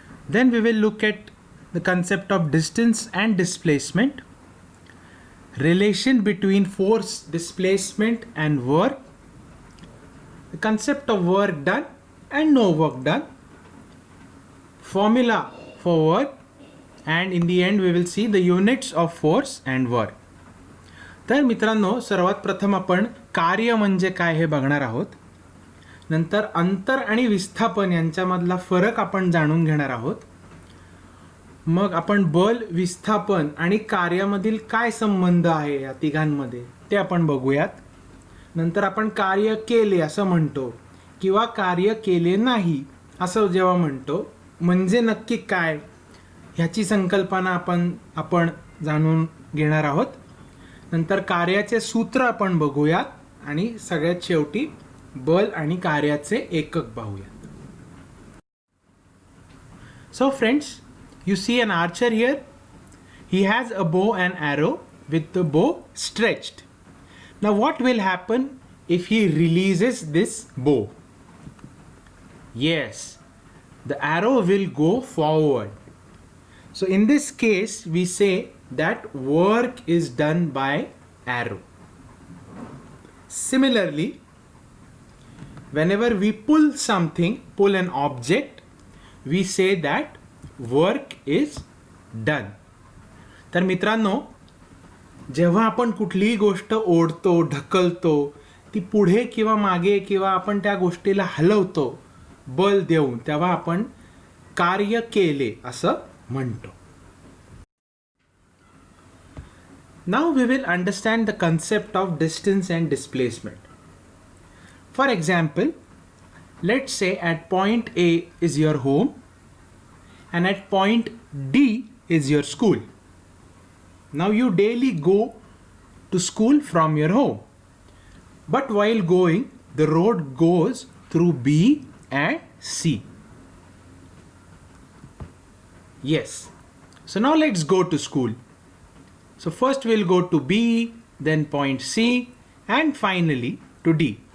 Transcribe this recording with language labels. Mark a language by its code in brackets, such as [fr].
[en] Then we will look at the concept of distance and displacement, relation between force, displacement and work, the concept of work done and no work done, formula for work, and in the end we will see the units of force and work. [mr] तर मित्रांनो, सर्वात प्रथम आपण कार्य म्हणजे काय हे बघणार आहोत. नंतर अंतर आणि विस्थापन यांच्यामधला फरक आपण जाणून घेणार आहोत. मग आपण बल, विस्थापन आणि कार्यामधील काय संबंध आहे या तिघांमध्ये ते आपण बघूयात. नंतर आपण कार्य केले असं म्हणतो किंवा कार्य केले नाही असं जेव्हा म्हणतो म्हणजे नक्की काय ह्याची संकल्पना आपण जाणून घेणार आहोत. नंतर कार्याचे सूत्र आपण बघूयात आणि सगळ्यात शेवटी बल आणि कार्याचे एकक पाहूयात. [en] So friends, you see an archer here. He has a bow and arrow with the bow stretched. Now what will happen if he releases this bow? Yes, the arrow will go forward. So in this case we say that work is done by arrow. Similarly, whenever we pull an object, we say that work is done. [mr] तर मित्रांनो, जेव्हा आपण कुठलीही गोष्ट ओढतो, ढकलतो, ती पुढे किंवा मागे किंवा आपण त्या गोष्टीला हलवतो बल देऊन, तेव्हा आपण कार्य केले असं म्हणतो. [en] Now we will understand the concept of distance and displacement. For example, let's say at point A is your home and at point D is your school. Now you daily go to school from your home, but while going the road goes through B and C. Yes, so now let's go to school. So first we'll go to B, then point C, and finally to D.